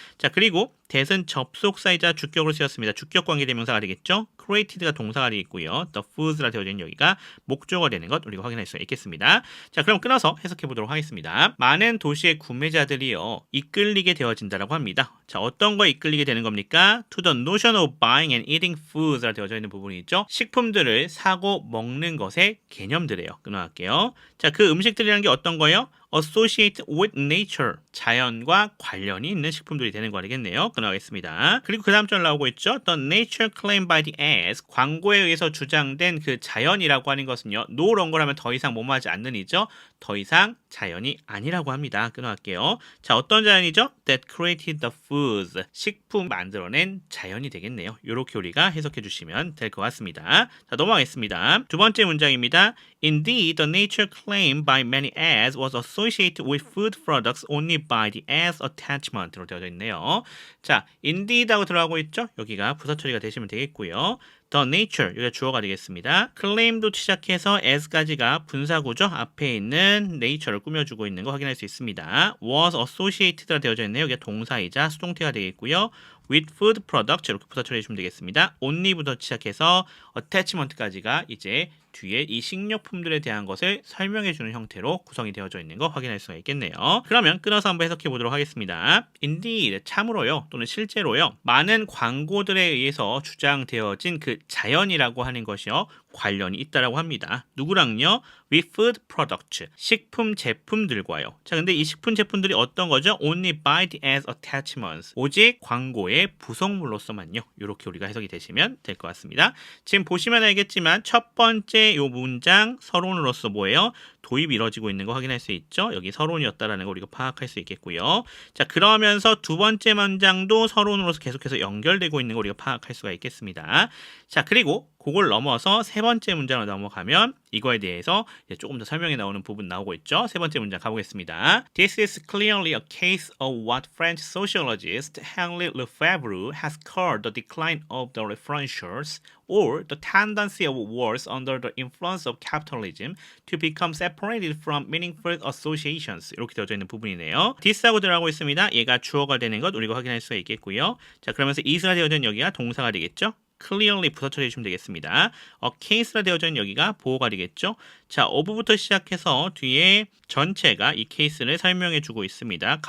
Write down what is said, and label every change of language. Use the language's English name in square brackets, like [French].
[Korean] 자, 그리고 that은 접속사이자 주격으로 쓰였습니다. 주격 관계대명사가 되겠죠. created가 동사가 되겠고요. the foods라 되어져 있는 여기가 목적어가 되는 것 우리가 확인할 수가 있겠습니다. 자, 그럼 끊어서 해석해 보도록 하겠습니다. 많은 도시의 구매자들이요 이끌리게 되어진다라고 합니다. 자, 어떤 거에 이끌리게 되는 겁니까? [English] to the notion of buying and eating foods [Korean] 라 되어져 있는 부분이 있죠. 식품들을 사고 먹는 것의 개념들이에요. 끊어갈게요. 자, 그 음식들이라는 게 어떤 거예요? [English] associated with nature, [Korean] 자연과 관련이 있는 식품들이 되는 거겠네요. 끊어가겠습니다. 그리고 그 다음 절 나오고 있죠. [English] The nature claimed by the ads, [Korean] 광고에 의해서 주장된 그 자연이라고 하는 것은요. no longer 하면 더 이상 뭐뭐하지 않는 이죠. 더 이상 자연이 아니라고 합니다. 끊어갈게요. 자, 어떤 자연이죠? [English] That created the foods, [Korean] 식품 만들어낸 자연이 되겠네요. 이렇게 우리가 해석해 주시면 될 것 같습니다. 자, 넘어가겠습니다. 두 번째 문장입니다. [English] Indeed, the nature claimed by many ads was associated with food products only by the ads attachment [Korean] 로 되어져 있네요. 자, indeed하고 들어가고 있죠? 여기가 부사 처리가 되시면 되겠고요. The nature, 여기가 주어가 되겠습니다. claim도 시작해서 as까지가 분사구죠. 앞에 있는 nature를 꾸며주고 있는 거 확인할 수 있습니다. was associated가 되어져 있네요. 여기가 동사이자 수동태가 되겠고요. [English] with food products [Korean] 이렇게 부사 처리해주면 되겠습니다. only부터 시작해서 attachment까지가 이제 뒤에 이 식료품들에 대한 것을 설명해주는 형태로 구성이 되어져 있는 거 확인할 수가 있겠네요. 그러면 끊어서 한번 해석해 보도록 하겠습니다. Indeed, 참으로요 또는 실제로요 많은 광고들에 의해서 주장되어진 그 자연이라고 하는 것이요 관련이 있다라고 합니다. 누구랑요? [English] with food products, [Korean] 식품 제품들과요. 자, 근데 이 식품 제품들이 어떤 거죠? [English] only by the as attachments, [Korean] 오직 광고의 부속물로서만요. 이렇게 우리가 해석이 되시면 될 것 같습니다. 지금 보시면 알겠지만 첫 번째 요 문장 서론으로서 뭐예요? 도입이 이루어지고 있는 거 확인할 수 있죠. 여기 서론이었다라는 거 우리가 파악할 수 있겠고요. 자, 그러면서 두 번째 문장도 서론으로서 계속해서 연결되고 있는 거 우리가 파악할 수가 있겠습니다. 자, 그리고 그걸 넘어서 세 번째 문장으로 넘어가면 이거에 대해서 이제 조금 더 설명이 나오는 부분 나오고 있죠. 세 번째 문장 가보겠습니다. [English] This is clearly a case of what French sociologist Henri Lefebvre has called the decline of the referentials or the tendency of words under the influence of capitalism to become separated from meaningful associations. [Korean] 이렇게 되어져 있는 부분이네요. this하고 들어가고 있습니다. 얘가 주어가 되는 것 우리가 확인할 수가 있겠고요. 자, 그러면서 is가 되어져 있는 여기가 동사가 되겠죠. clearly 부터 처리해 주시면 되겠습니다. case라 되어져 있는 여기가 보호가 되겠죠. 자, of부터 시작해서 뒤에 전체가 이 케이스를 설명해 주고 있습니다.